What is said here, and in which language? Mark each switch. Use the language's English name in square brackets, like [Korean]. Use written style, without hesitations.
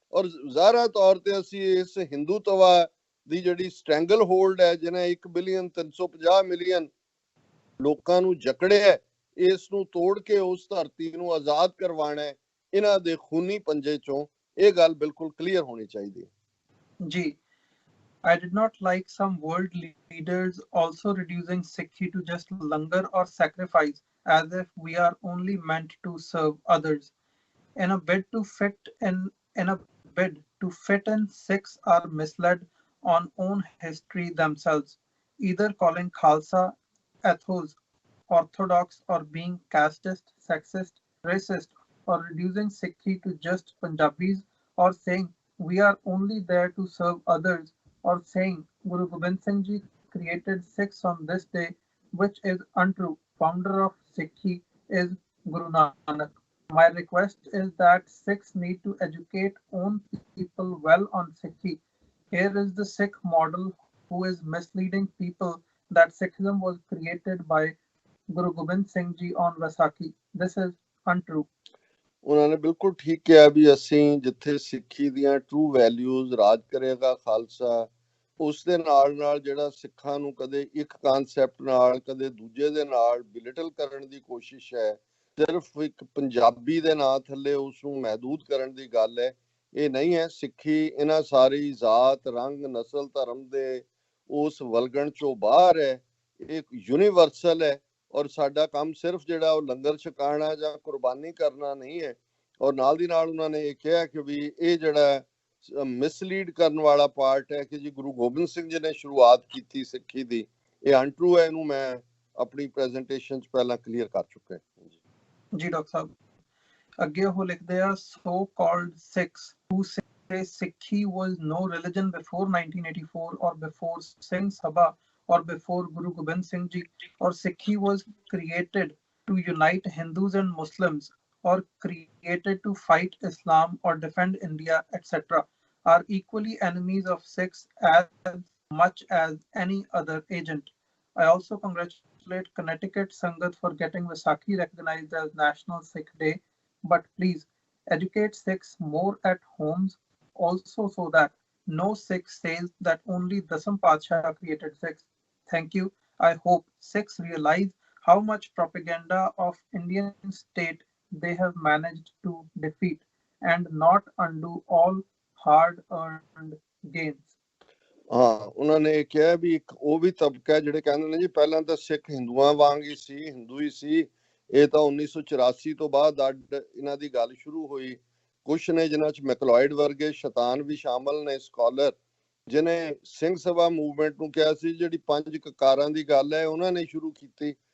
[Punjabi] ਔਰ ਜ਼ਾਹਰਾ ਤੌਰ ਤੇ ਅਸੀਂ ਇਸ ਹਿੰਦੂਤਵਾ ਦੀ ਜਿਹੜੀ ਸਟ੍ਰੈਂਗਲ ਹੋਲਡ ਹੈ, ਜਿਹਨੇ 1,350 ਮਿਲੀਅਨ ਲੋਕਾਂ ਨੂੰ ਜਕੜਿਆ, ਇਸ ਨੂੰ ਤੋੜ ਕੇ ਉਸ ਧਰਤੀ ਨੂੰ ਆਜ਼ਾਦ ਕਰਵਾਉਣਾ ਹੈ ਇਹਨਾਂ ਦੇ ਖੂਨੀ ਪੰਜੇ ਚੋਂ। ਇਹ ਗੱਲ ਬਿਲਕੁਲ ਕਲੀਅਰ ਹੋਣੀ ਚਾਹੀਦੀ ਹੈ। [English] ਜੀ I did not like some world leaders also reducing Sikhi to just langar or sacrifice as if we are only meant to serve others. In a bid to fit in, Sikhs are misled on own history themselves, either calling Khalsa ethos orthodox or being casteist, sexist, racist, or reducing Sikhi to just Punjabis, or saying we are only there to serve others, or saying Guru Gobind Singh Ji created Sikhs on this day, which is untrue. Founder of Sikhi is Guru Nanak. My request is that Sikhs need to educate own people well on Sikhi. Here is the Sikh model who is misleading people that Sikhism was created by Guru Gobind Singh Ji on Vaisakhi. This is untrue. [Punjabi] ਉਹਨਾਂ ਨੇ ਬਿਲਕੁਲ ਠੀਕ ਕਿਹਾ ਵੀ ਅਸੀਂ ਜਿੱਥੇ ਸਿੱਖੀ ਦੀਆਂ true values, ਰਾਜ ਕਰੇਗਾ ਖਾਲਸਾ, ਉਸ ਦੇ ਨਾਲ ਨਾਲ ਜਿਹੜਾ ਸਿੱਖਾਂ ਨੂੰ ਕਦੇ ਇੱਕ ਕਨਸੈਪਟ ਨਾਲ ਕਦੇ ਦੂਜੇ ਦੇ ਨਾਲ ਬਿਲਿਟਲ ਕਰਨ ਦੀ ਕੋਸ਼ਿਸ਼ ਹੈ, ਸਿਰਫ ਇੱਕ ਪੰਜਾਬੀ ਦੇ ਨਾਂ ਥੱਲੇ ਉਸ ਨੂੰ ਮਹਿਦੂਦ ਕਰਨ ਦੀ ਗੱਲ ਹੈ, ਇਹ ਨਹੀਂ ਹੈ। ਸਿੱਖੀ ਇਹਨਾਂ ਸਾਰੀ ਜ਼ਾਤ, ਰੰਗ, ਨਸਲ, ਧਰਮ ਦੇ ਉਸ ਵਲਗਣ ਚੋਂ ਬਾਹਰ ਹੈ, ਇਹ ਯੂਨੀਵਰਸਲ ਹੈ। ਔਰ ਸਾਡਾ ਕੰਮ ਸਿਰਫ ਜਿਹੜਾ ਉਹ ਲੰਗਰ ਛਕਾਣਾ ਜਾਂ ਕੁਰਬਾਨੀ ਕਰਨਾ ਨਹੀਂ ਹੈ। ਔਰ ਨਾਲ ਦੀ ਨਾਲ ਉਹਨਾਂ ਨੇ ਇਹ ਕਿਹਾ ਕਿ ਵੀ ਇਹ ਜਿਹੜਾ ਮਿਸਲੀਡ ਕਰਨ ਵਾਲਾ ਪਾਰਟ ਹੈ ਕਿ ਜੀ ਗੁਰੂ ਗੋਬਿੰਦ ਸਿੰਘ ਜੀ ਨੇ ਸ਼ੁਰੂਆਤ ਕੀਤੀ ਸਿੱਖੀ ਦੀ, ਇਹ ਅਨਟਰੂ ਹੈ। ਇਹਨੂੰ ਮੈਂ ਆਪਣੀ ਪ੍ਰੈਜੈਂਟੇਸ਼ਨ 'ਚ ਪਹਿਲਾਂ ਕਲੀਅਰ ਕਰ ਚੁੱਕਾ ਹਾਂ। ਜੀ ਡਾਕਟਰ ਸਾਹਿਬ, ਅੱਗੇ ਉਹ ਲਿਖਦੇ ਆ, [English] so called Sikhs who say Sikhi was no religion before 1984 or before Singh Sabha or before Guru Gobind Singh Ji, or Sikhi was created to unite Hindus and Muslims or created to fight Islam or defend India, etc., are equally enemies of Sikhs as much as any other agent. I also congratulate Connecticut Sangat for getting Vaisakhi recognized as National Sikh Day, but please educate Sikhs more at homes also so that no Sikh says that only Dasam Padshah created Sikhs. Thank you. I hope Sikhs realize how much propaganda of Indian state they have managed to defeat and not undo all hard-earned gains. [Punjabi] ਹਾਂ, ਉਹਨਾਂ ਨੇ ਕਿਹਾ ਵੀ ਇੱਕ ਉਹ ਵੀ ਤਬਕਾ ਹੈ ਜਿਹੜੇ ਕਹਿੰਦੇ ਨੇ ਜੀ ਪਹਿਲਾਂ ਤਾਂ ਸਿੱਖ ਹਿੰਦੂਆਂ ਵਾਂਗ ਹੀ ਸੀ, ਹਿੰਦੂ ਹੀ ਸੀ, ਇਹ ਤਾਂ 1984 ਤੋਂ ਬਾਅਦ ਅੱਡ ਇਹਨਾਂ ਦੀ ਗੱਲ ਸ਼ੁਰੂ ਹੋਈ। ਕੁਛ ਨੇ ਜਿਨ੍ਹਾਂ ਚ ਮੈਕਲੋਇਡ ਵਰਗੇ ਸ਼ੈਤਾਨ ਵੀ ਸ਼ਾਮਲ ਨੇ ਸਕਾਲਰ, ਜਿਨੇ ਸਿੰਘ ਸਭਾ ਮੂਵਮੈਂਟ ਨੂੰ ਕਿਹਾ ਸੀ ਜਿਹੜੀ 5 ਕਕਾਰਾਂ ਦੀ ਗੱਲ ਹੈ ਉਹਨਾਂ ਨੇ ਸ਼ੁਰੂ ਕੀਤੀ।